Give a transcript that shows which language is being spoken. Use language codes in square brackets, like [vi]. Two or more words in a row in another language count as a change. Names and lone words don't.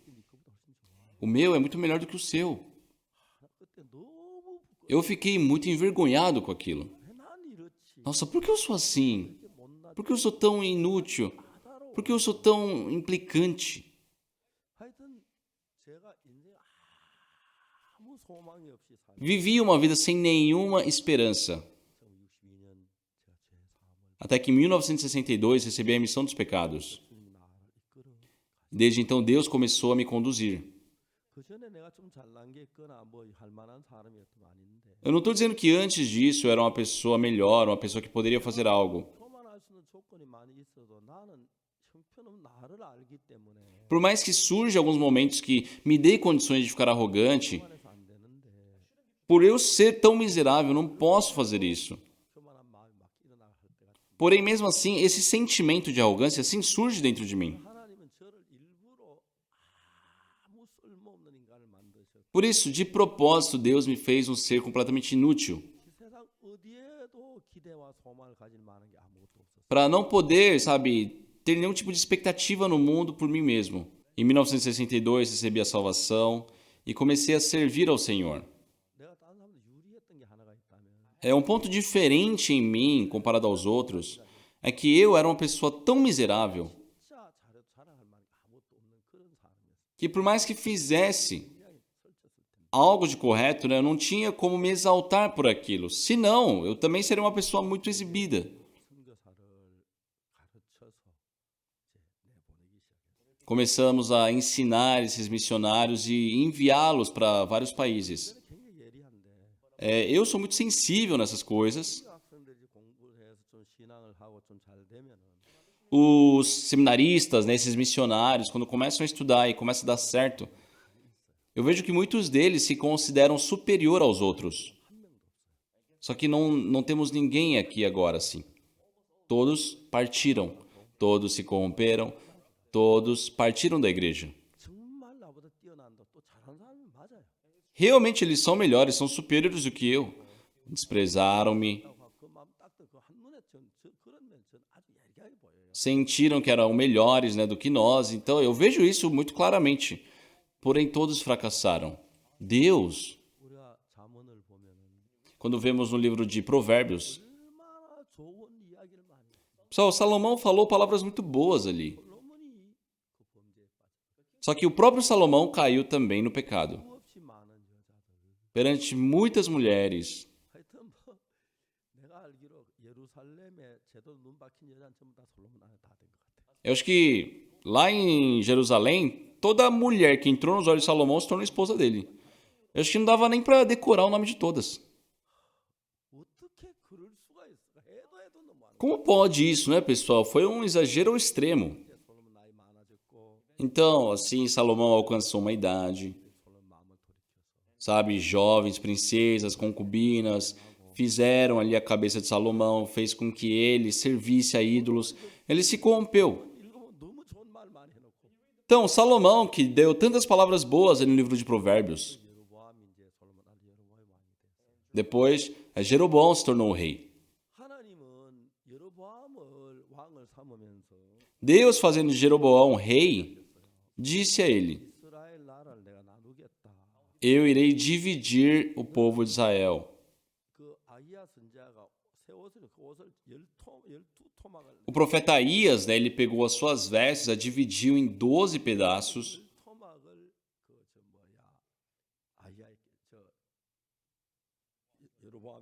[pt] O meu é muito melhor do que o seu. [ko] 그때 너무 [pt] Eu fiquei muito envergonhado com aquilo. [ko] 난 이렇지. [pt] Nossa, por que eu sou assim? [ko] 이렇게 못난 [pt] Por que eu sou tão inútil? [ko] 까다로워. [pt] Por que eu sou tão implicante? [ko] 하여튼 제가 인생 아무 소망이 없이 살고 [pt] Vivi uma vida sem nenhuma esperança. [ko] 62년 제가 제 삶을 [pt] Até que em 1962 recebi a remissão dos pecados. [ko] 주님이 나를 이끌어. [pt] Desde então Deus começou a me conduzir. [ko] 그 전에 내가 좀 잘난 게 있거나 뭐 할 만한 사람이었던 아닌데 [pt] Eu não estou dizendo que antes disso eu era uma pessoa melhor, uma pessoa que poderia fazer algo. [ko] 교만할 수 있는 조건이 많이 있어도 나는 형편없는 나를 알기 때문에 [pt] Por mais que surja alguns momentos que me dê condições de ficar arrogante, [ko] 교만해서 안 되는데 [pt] por eu ser tão miserável, eu não posso fazer isso. [ko] 교만한 마음이 막 일어나갈 때가 [pt] Porém, mesmo assim, esse sentimento de arrogância assim surge dentro de mim. [ko] 하나님은 저를 일부러 아무 쓸모없는 인간을 만드셨고 [pt] Por isso, de propósito, Deus me fez um ser completamente inútil, [ko] 이 세상 어디에도 기대와 소망을 가질 만한 게 아무것도 없었어요. [pt] para não poder, sabe, ter nenhum tipo de expectativa no mundo por mim mesmo. Em 1962 recebi a salvação e comecei a servir ao Senhor. [ko] 내가 다른 사람들 유리했던 게 하나가 있다면 [pt] É um ponto diferente em mim comparado aos outros, é que eu era uma pessoa tão miserável [ko] 진짜 잘해도 자랑할 만한 게 아무것도 없는 그런 사람이었어요. [pt] que por mais que fizesse [ko] 굉장히 설쳤을 텐데 [pt] algo de correto, né, eu não tinha como me exaltar por aquilo. Senão, eu também seria uma pessoa muito exibida. [ko] 선교사를 가르쳐서 이제 내보내기 시작했어요. [pt] Começamos a ensinar esses missionários e enviá-los para vários países. [ko] 저는 굉장히 예리한데 [pt] Eu sou muito sensível nessas coisas. [ko] 학생들이 공부를 해서 좀 신앙을 하고 좀 잘 되면은 [pt] Os seminaristas, né, esses missionários, quando começam a estudar e começa a dar certo, eu vejo que muitos deles se consideram superior aos outros. Só que não temos ninguém aqui agora assim. Todos partiram, todos se corromperam, todos partiram da igreja. [ko] 정말 나보다 뛰어난다 또 잘한 사람이 맞아요. [pt] Realmente eles são melhores, são superiores do que eu. Desprezaram-me, [ko] 그 마음 딱그 한눈에 그런 면전 아주 예리하게 보여요. [pt] sentiram que eram melhores, né, do que nós. Então eu vejo isso muito claramente. Porém, todos fracassaram. Deus, [ko] 우리가 잠언을 보면은 [pt] quando vemos no livro de Provérbios, [ko] 얼마나 좋은 이야기를 많이 해요. [pt] pessoal, Salomão falou palavras muito boas ali. [ko] 솔로몬이 그 범죄에 빠져 [pt] Só que o próprio Salomão caiu também no pecado. [ko] 수없이 많은 여자들 [pt] Perante muitas mulheres. [ko] 하여튼 뭐 내가 알기로 예루살렘에 제대로 눈 박힌 여자는 전부 다 솔로몬 안에 다 된 것 같아요. [pt] Eu acho que lá em Jerusalém, toda mulher que entrou nos olhos de Salomão se tornou esposa dele. Eu acho que não dava nem para decorar o nome de todas. [ko] 어떻게 그럴 수가 있어? 해도 너무하는 [pt] Como pode isso, né, pessoal? Foi um exagero ao extremo. [ko] 거야. 솔로몬 나이 많아졌고 [pt] Então, assim, Salomão alcançou uma idade, [ko] 솔로몬 마음을 돌이켜서 [pt] sabe? Jovens, princesas, concubinas, fizeram ali a cabeça de Salomão, fez com que ele servisse a ídolos. Ele se corrompeu. [ko] 읽으면 너무 좋은 말 많이 해놓고 [pt] Então, Salomão, que deu tantas palavras boas ali no livro de Provérbios, [ko] 여로보암이 이제 솔로몬 아들 여로보암이 왕이 됐어요. [pt] depois Jeroboão se tornou o rei. [ko] 하나님은 여로보암을 왕을 삼으면서 [pt] Deus, fazendo de Jeroboão rei, disse a ele: [ko] 이스라엘 나라를 내가 나누겠다. [pt] Eu irei dividir o povo de Israel. [ko] 그 아이야 선지자가 새 옷을 그 옷을 열두 토막을 [pt] O profeta Aías, né, ele pegou as suas vestes, a dividiu em 12 pedaços [ko] 토막을 그저 뭐야 아이야에게 저 여로보암에게